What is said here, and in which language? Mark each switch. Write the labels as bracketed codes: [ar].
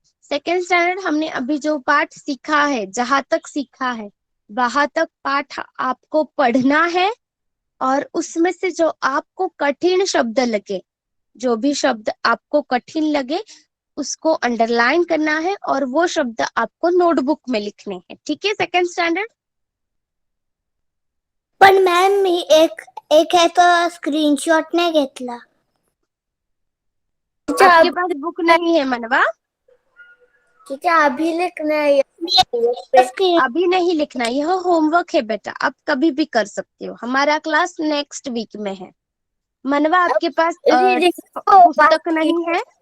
[hi] Second standard हमने अभी जो पाठ सीखा है, जहां तक सीखा है वहां तक पाठ आपको पढ़ना है और उसमें से जो आपको कठिन शब्द लगे, जो भी शब्द आपको कठिन लगे उसको अंडरलाइन करना है और वो शब्द आपको नोटबुक में लिखने हैं, ठीक है? Second standard. [mr] पण मॅम मी एक ह्याचा स्क्रीनशॉट नाही घेतला. [hi] आपके पास बुक नहीं है मनवा? अभी लिखना है. अभी नहीं लिखना, यह होमवर्क है बेटा, आप कभी भी कर सकते हो। हमारा क्लास नेक्स्ट वीक में है। मनवा आपके पास पुस्तक नहीं है?